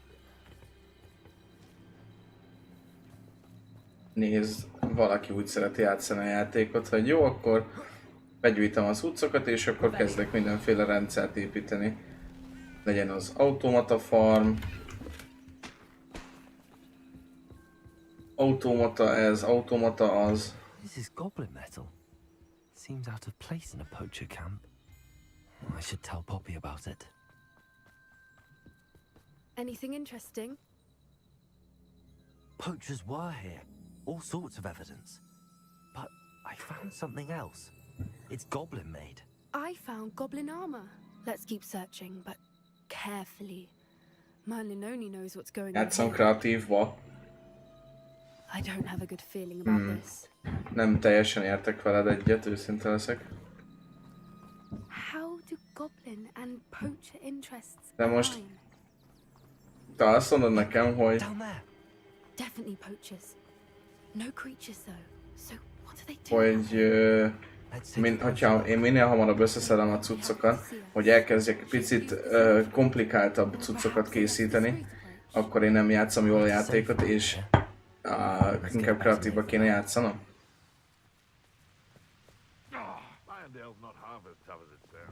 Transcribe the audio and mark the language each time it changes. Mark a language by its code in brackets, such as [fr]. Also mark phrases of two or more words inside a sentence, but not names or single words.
[hu] Nézd, valaki úgy szereti játszani a játékot, hogy jó, akkor begyűjtem az cuccokat, és akkor kezdek mindenféle rendszert építeni. Legyen az automata farm, automata ez, automata az. [en] This is goblin metal. Seems out of place in a poacher camp. I should tell Poppy about it. Anything interesting? Poachers were here. All sorts of evidence. But I found something else. It's goblin made. I found goblin armor. Let's keep searching, but carefully. Merlin only knows what's going on [hu] Játszom [en] here. [hu] kreatívba. [en] I don't have a good feeling about this. [hu] Nem teljesen értek veled egyet, őszinte leszek. [en] How do goblin and poacher interests [hu] De most- [en] align? [hu] Te azt mondod nekem, hogy [en] Down there. Definitely poachers. No creatures though. So what do they do? [hu] hogy [en] Let's take a closer [hu] hogyha [en] look. [hu] én minél hamarabb összeszedem a cuccokat, hogy elkezdjek picit komplikáltabb cuccokat készíteni, akkor én nem játszom jól a játékot, és inkább kreatívba kéne játszanom. [en] Lyondale's not half as tough as it sounds.